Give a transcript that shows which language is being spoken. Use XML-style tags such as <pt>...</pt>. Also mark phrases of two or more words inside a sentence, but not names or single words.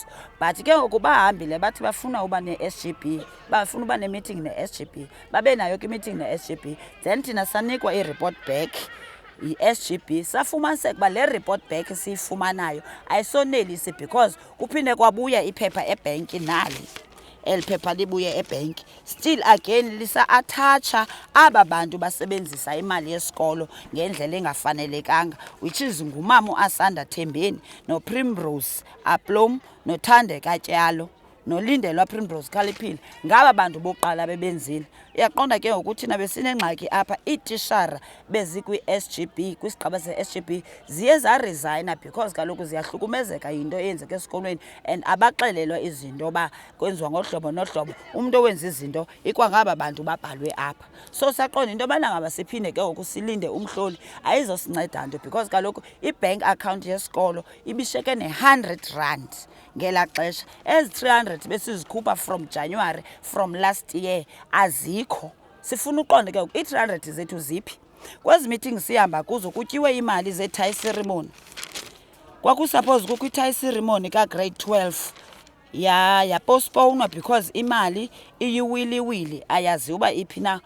<xh>But ke ngoku bahambile bathi bafuna uba ne-SGB, bafuna uba ne-meeting ne-SGB, babe nayo ke meeting ne-SGB. Then thina sanikwa i-</xh> <en>report back</en> <xh>yi-SGB, safumaniseka uba le</xh> <en>report back</en> <xh>siyifumanayo ayisonelisi because kuphinde kwabuya iphepha ebhenki nali eli phepha libuye ebhenki still again lisa-athatsha aba bantu basebenzisa imali yesikolo ngendlela engafanelekanga, which is ngumama uAsanda Thembeni noPrimrose Aplom noThandeka Tyalo nolindelwa Primrose Khaliphile. Ngaba bantu bokuqala bebenzile. Iyaqonda ke ngokuthi thina besinengxaki apha, iitishara bezikwi-SGB, kwisigaba se-SGB ziye zaresigna because kaloku ziyahlukumezeka yinto eyenzeka esikolweni and abaxelelwa izinto ba kwenziwa ngohlobo nohlobo. Umuntu owenza izinto ikwangaba bantu babhalwe apha. So saqonda into yobana ngaba siphinde ke ngoku silinde umhloli ayizosinceda nto because kaloku i-bank account yesikolo ibishiyeke ne-R100 ngela xesha. Ezi 300 besizikhupha</xh> <en>from January from last year</en> <xh>azikho. Sifuna uqonda ke i-300 zethu ziphi? Kwezi meeting sihamba kuzo kutyiwe imali ze-</xh> <en>tie ceremony.</en> <xh>Kwakusuppose kukho i-</xh> <en>tie ceremony</en> <xh>ka-grade 12 yapostponwa because imali iyiwili ayazi uba iphi na.</xh>